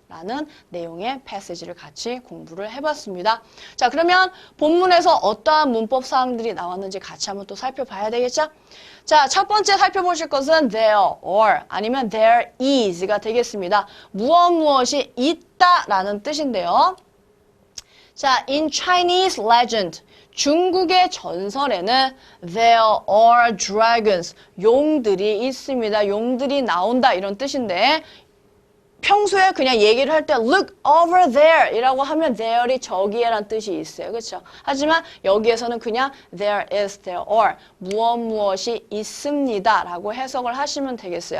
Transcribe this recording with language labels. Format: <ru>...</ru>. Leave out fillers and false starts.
<ko>라는 내용의 패시지를 같이 공부를 해봤습니다. 자, 그러면 본문에서 어떠한 문법 사항들이 나왔는지 같이 한번 또 살펴봐야 되겠죠? 자, 첫 번째 살펴보실 것은 there or 아니면</ko> <en>there is</en> <ko>가 되겠습니다. 무엇이 있다라는 뜻인데요. 자,</ko> <en>in Chinese legend,</en> <ko>중국의 전설에는</ko> <en>there are dragons,</en> <ko>용들이 있습니다. 용들이 나온다 이런 뜻인데 평소에 그냥 얘기를 할 때</ko> <en>look over there</en> <ko>이라고 하면 there이 저기에란 뜻이 있어요. 그렇죠? 하지만 여기에서는 그냥</ko> <en>there is, there are,</en> <ko>무엇이 있습니다 라고 해석을 하시면 되겠어요.</ko>